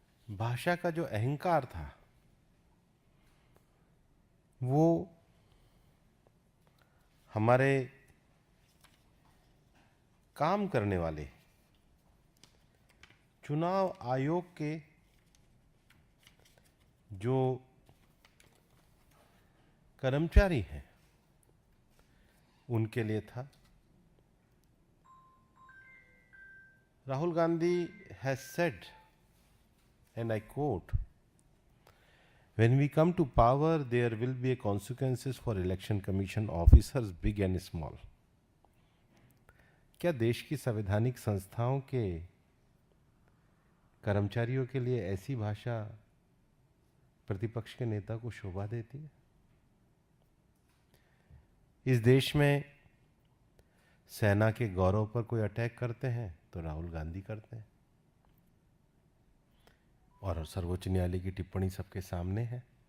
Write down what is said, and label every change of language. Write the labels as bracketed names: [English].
[Hindi] भाषा का जो अहंकार था वो हमारे काम करने वाले चुनाव आयोग के जो कर्मचारी हैं उनके लिए था। [English] Rahul Gandhi has said, and I quote, "When we come to power, there will be consequences for election commission officers, big and small." [Hindi] क्या देश की संवैधानिक संस्थाओं के कर्मचारियों के लिए ऐसी भाषा प्रतिपक्ष के नेता को शोभा देती है? इस देश में सेना के गौरव पर कोई अटैक करते हैं तो राहुल गांधी करते हैं, और सर्वोच्च न्यायालय की टिप्पणी सबके सामने है।